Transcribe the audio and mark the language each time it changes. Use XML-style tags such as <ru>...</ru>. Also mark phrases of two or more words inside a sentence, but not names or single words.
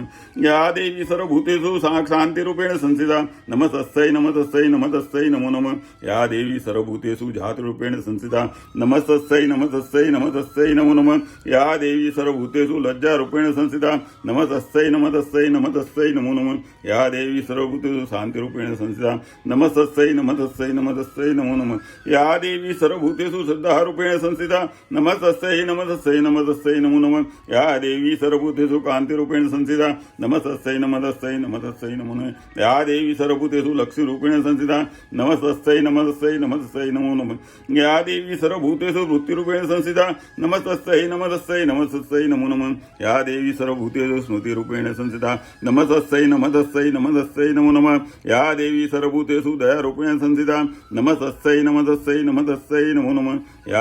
<sa>યા દેવી સર્વભૂતેષુ શાંતિરૂપેણ સંસ્થિતા નમસ્તસ્यै નમસ્તસ્यै નમસ્તસ્यै નમો નમઃ. યા દેવી સર્વભૂતેષુ જાતરૂપેણ સંસ્થિતા નમસ્તસ્यै નમસ્તસ્यै નમસ્તસ્यै નમો નમઃ. યા દેવી સર્વભૂતેષુ લજ્જારૂપેણ સંસ્થિતા નમસ્તસ્यै નમસ્તસ્यै तस्यै नमो नमः या देवी सर्वभूतेषु शान्तिरूपेण संस्थिता नमस्तस्यै नमस्तस्यै नमस्तस्यै नमो नमः या देवी सर्वभूतेषु श्रद्धारूपेण संस्थिता नमस्तस्यै नमस्तस्यै नमस्तस्यै नमो नमः या देवी सर्वभूतेषु कान्तिरूपेण संस्थिता नमस्तस्यै नमस्तस्यै नमस्तस्यै नमो नमः या देवी सर्वभूतेषु लक्ष्मीरूपेण संस्थिता नमस्तस्यै नमस्तस्यै नमस्तस्यै नमो नमः या देवी सर्वभूतेषु वृत्तिरूपेण संस्थिता नमस्तस्यै नमस्तस्यै नमस्तस्यै नमो नमः या देवी सर्वभूतेषु स्मृतिरूपेण संस्थिता नमस्तस्यै नमस्तस्यै नमस्तस्यै नमो नमः या देवी सर्वभूतेषु दयारूपेण संस्थिता नमस्तस्यै नमस्तस्यै नमस्तस्यै नमो नमः या</sa>